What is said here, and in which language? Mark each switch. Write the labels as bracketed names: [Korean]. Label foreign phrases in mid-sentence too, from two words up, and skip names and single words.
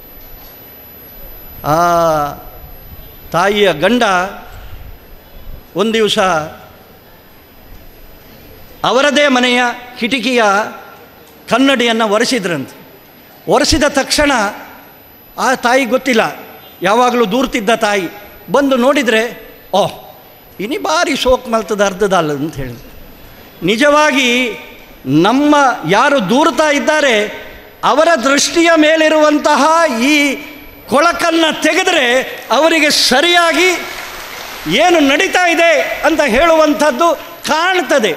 [Kannada] ಆ ತಾಯಿಯ ಗಂಡ ಒಂದು ದಿವಸ ಅವರದೇ ಮನೆಯ ಕಿಟಕಿಯ ಕನ್ನಡಿಯನ್ನು ಒರೆಸಿದ್ರಂತೆ. ಒರೆಸಿದ ತಕ್ಷಣ ಆ ತಾಯಿ ಗೊತ್ತಿಲ್ಲ, ಯಾವಾಗಲೂ ದೂರ್ತಿದ್ದ ತಾಯಿ ಬಂದು ನೋಡಿದರೆ, ಓಹ್ [Tulu] ಇನಿ ಭಾರಿ ಶೋಕ್ ಮಲ್ತದ [Kannada] ಅರ್ಧದಲ್ಲ ಅಂತ ಹೇಳಿ. ನಿಜವಾಗಿ ನಮ್ಮ ಯಾರು ದೂರ್ತಾ ಇದ್ದಾರೆ ಅವರ ದೃಷ್ಟಿಯ ಮೇಲಿರುವಂತಹ ಈ ಕೊಳಕನ್ನು ತೆಗೆದರೆ ಅವರಿಗೆ ಸರಿಯಾಗಿ ಏನು ನಡೀತಾ ಇದೆ ಅಂತ ಹೇಳುವಂಥದ್ದು ಕಾಣ್ತದೆ.